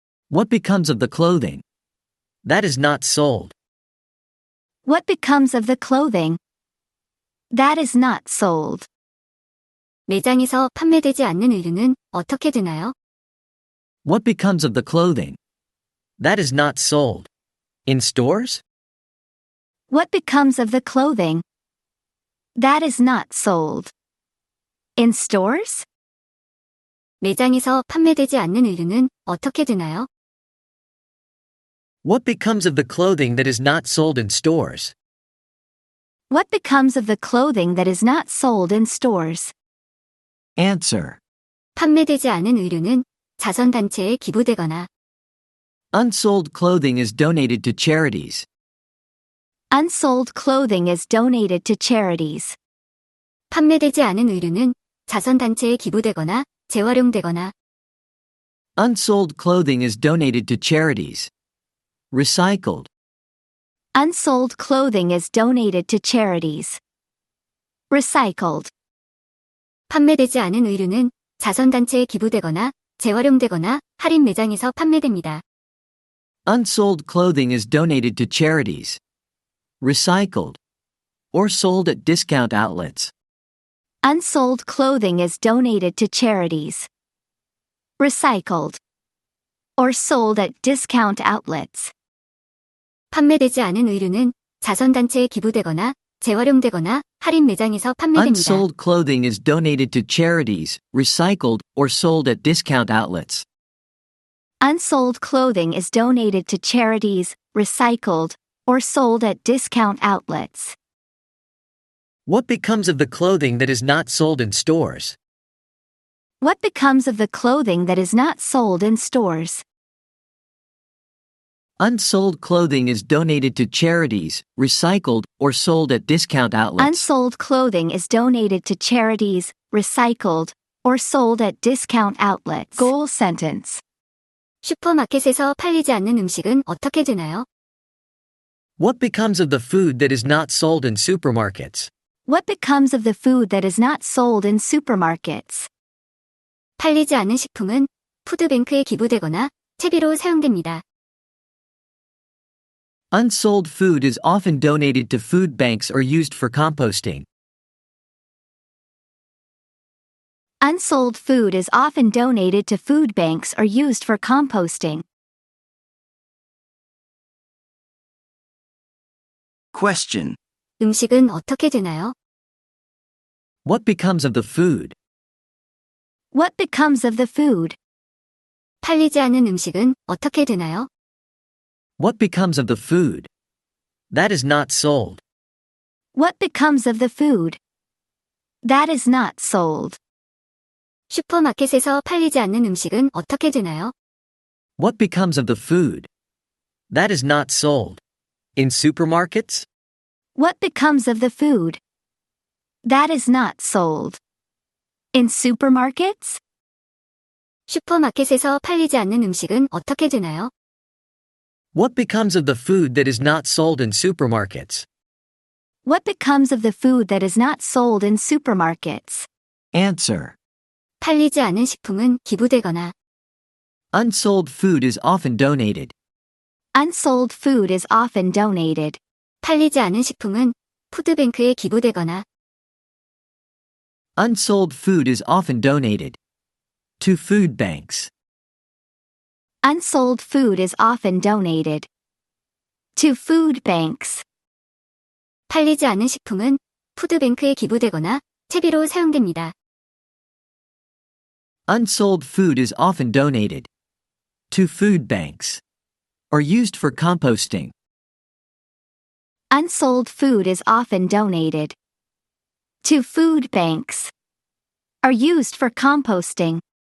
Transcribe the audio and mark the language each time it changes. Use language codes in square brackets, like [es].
[en] What becomes of the clothing? That is not sold. What becomes of the clothing? That is not sold. [ko] 매장에서 판매되지 않는 의류는 어떻게 되나요? [en] What becomes of the clothing? That is not sold. In stores? What becomes of the clothing that is not sold in stores? [ko] 매장에서 판매되지 않는 의류는 어떻게 되나요? [en] What becomes of the clothing that is not sold in stores? What becomes of the clothing that is not sold in stores? Answer. [ko] 판매되지 않은 의류는 자선단체에 기부되거나 [en] Unsold clothing is donated to charities. Unsold clothing is donated to charities. [ko] 판매되지 않은 의류는 자선단체에 기부되거나 재활용되거나 [en] Unsold clothing is donated to charities. Recycled. Unsold clothing is donated to charities. Recycled. [ko] 판매되지 않은 의류는 자선단체에 기부되거나 재활용되거나 할인 매장에서 판매됩니다. [en] Unsold clothing is donated to charities. Recycled. Or sold at discount outlets. Unsold clothing is donated to charities. Recycled. Or sold at discount outlets. [ko] 판매되지 않은 의류는 자선단체에 기부되거나 재활용되거나 할인 매장에서 판매됩니다. [en] Unsold clothing is donated to charities, recycled, or sold at discount outlets. Unsold clothing is donated to charities, recycled, or sold at discount outlets. What becomes of the clothing that is not sold in stores? What becomes of the clothing that is not sold in stores? Unsold clothing is donated to charities, recycled, or sold at discount outlets. Unsold clothing is donated to charities, recycled, or sold at discount outlets. Goal sentence. [ko] 슈퍼마켓에서 팔리지 않는 음식은 어떻게 되나요? [en] What becomes of the food that is not sold in supermarkets? What becomes of the food that is not sold in supermarkets? [ko] 팔리지 않은 식품은 푸드뱅크에 기부되거나 채비로 사용됩니다. [en] Unsold food is often donated to food banks or used for composting. Unsold food is often donated to food banks or used for composting. Question. [ko] 음식은 어떻게 되나요? [en] What becomes of the food? What becomes of the food? [ko] 팔리지 않은 음식은 어떻게 되나요? [en] What becomes of the food? That is not sold. What becomes of the food? That is not sold. [ko] 슈퍼마켓에서 팔리지 않는 음식은 어떻게 되나요? [en] What becomes of the food? That is not sold. In supermarkets? What becomes of the food? That is not sold. In supermarkets? [ko] 슈퍼마켓에서 팔리지 않는 음식은 어떻게 되나요? [en] What becomes of the food that is not sold in supermarkets? What becomes of the food that is not sold in supermarkets? Answer. [ko] 팔리지 않은 식품은 기부되거나 [en] Unsold food is often donated. Unsold food is often donated. [ko] 팔리지 않은 식품은 푸드뱅크에 기부되거나 [en] Unsold food is often donated to food banks. Unsold food is often donated to food banks. [ko] 팔리지 않은 식품은 푸드뱅크에 기부되거나 채비로 사용됩니다. [en] Unsold food is often donated to food banks or used for composting. Unsold food is often donated to food banks or used for composting.